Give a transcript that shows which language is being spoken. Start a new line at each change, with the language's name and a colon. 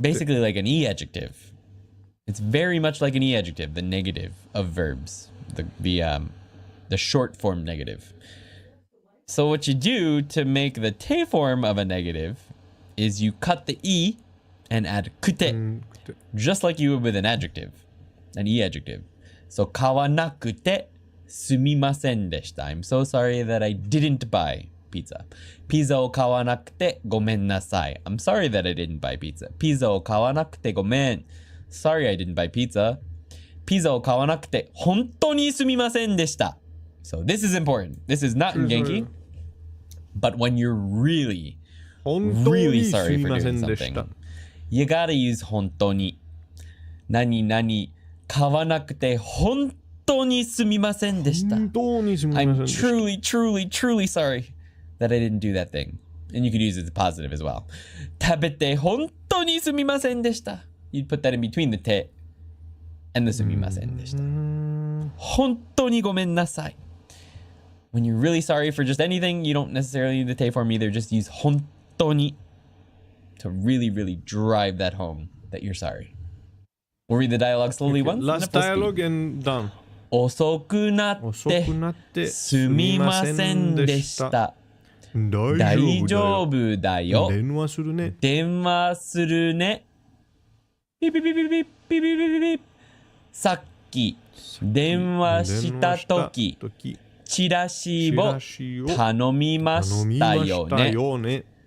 English: basically like an e adjective. It's very much like an e-adjective, the negative of verbs, the short form negative. So what you do to make the te form of a negative is you cut the e and add kute, just like you would with an adjective, an e-adjective.
Japanese: So 買わなくてすみませんでした。
English: I'm so sorry that I didn't buy pizza.
Japanese: ピザを買わなくてごめんなさい。
English: I'm sorry that I didn't buy pizza.
Japanese: ピザを買わなくてごめん。
English: Sorry I didn't buy pizza.
Japanese: ピザを買わなくて本当にすみませんでした。
English: So this is important. This is not in Genki. But when you're really sorry for doing something, you gotta use 本当に。
Japanese: 何々買わなくて本当にすみませんでした。
English: I'm truly sorry that I didn't do that thing. And you could use it as positive as well.
Japanese: 食べて本当にすみませんでした。
English: You'd put that in between the te and the
Japanese: すみませんでした。本当にごめんなさい。
English: When you're really sorry for just anything, you don't necessarily need the te form either. Just use 本当に to really drive that home that you're sorry. We'll read the dialogue slowly once. Last dialogue and done.
Japanese: 遅くなってすみませんでした。大丈夫だよ。電話するね。電話するね。ピピピピピピピピピピ。さっき電話したとき、チラシを頼みましたよね。